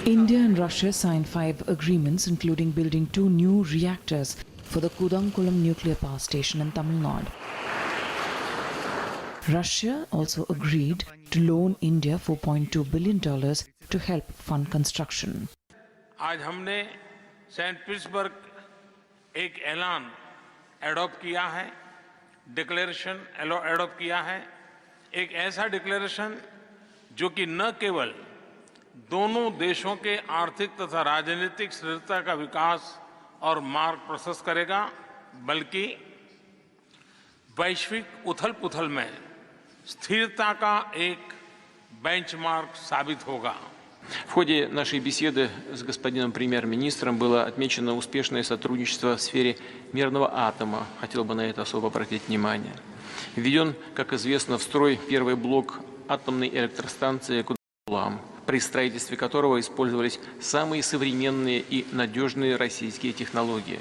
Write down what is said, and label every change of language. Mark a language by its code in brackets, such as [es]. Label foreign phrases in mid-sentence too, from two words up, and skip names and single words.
[en] India and Russia signed 5 agreements, including building 2 new reactors for the Kudankulam nuclear power station in Tamil Nadu. Russia also agreed to loan India $4.2 billion to help fund construction. [hi] आज हमने सेंट पीटर्सबर्ग एक ऐलान एडॉप्ट किया है, डिक्लेरेशन एडॉप्ट किया है, एक ऐसा डिक्लेरेशन जो कि न केवल दोनों देशों के आर्थिक तथा राजनीतिक स्थिरता का विकास और मार्ग प्रशस्त करेगा, बल्कि वैश्विक उथल-पुथल में स्थिरता का एक बेंचमार्क साबित होगा. [ru] В ходе нашей беседы с господином премьер-министром было отмечено успешное сотрудничество в сфере мирного атома. Хотел бы на это особо обратить внимание. Введен, как известно, в строй первый блок атомной электростанции Куданкулам, при строительстве которого использовались самые современные и надежные российские технологии.